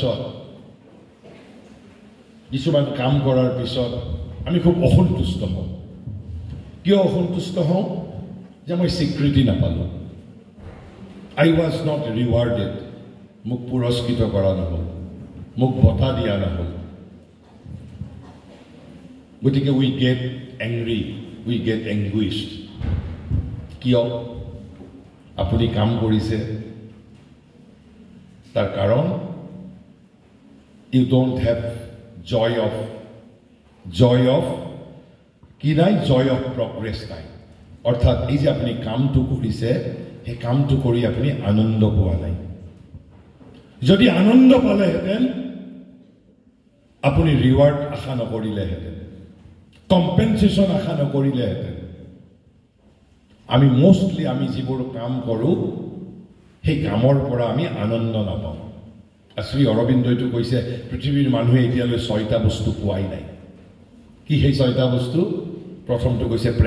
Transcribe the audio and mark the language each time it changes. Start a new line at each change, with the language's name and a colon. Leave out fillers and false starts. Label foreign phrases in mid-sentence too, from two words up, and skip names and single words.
Assamese: পিছত আমি খুব অসন্তুষ্ট হওঁ কিয় অসন্তুষ্ট হওঁ যে মই স্বীকৃতি নাপালো
English: I was not rewarded
Assamese: মোক পুৰস্কৃত কৰা নহল মোক বঁটা দিয়া নহল গতিকে
English: we get angry we get anguished
Assamese: কিয় আপুনি কাম কৰিছে তাৰ কাৰণ
English: you don't have joy of
Assamese: কি নাই
English: joy of progress
Assamese: নাই অৰ্থাৎ এই যে আপুনি কামটো কৰিছে এই কামটো কৰি আপুনি আনন্দ পোৱা নাই যদি আনন্দ পালেহেঁতেন আপুনি ৰিৱাৰ্ড আশা নকৰিলেহেঁতেন কম্পেনসেশন আশা নকৰিলেহেঁতেন আমি মোস্টলি আমি যিবোৰ কাম কৰোঁ সেই কামৰ পৰা আমি আনন্দ নাপাওঁ শ্ৰী অৰবিন্দইটো কৈছে পৃথিৱীৰ মানুহে এতিয়ালৈ 6টা বস্তু পোৱাই নাই কি সেই 6টা বস্তু প্ৰথমটো কৈছে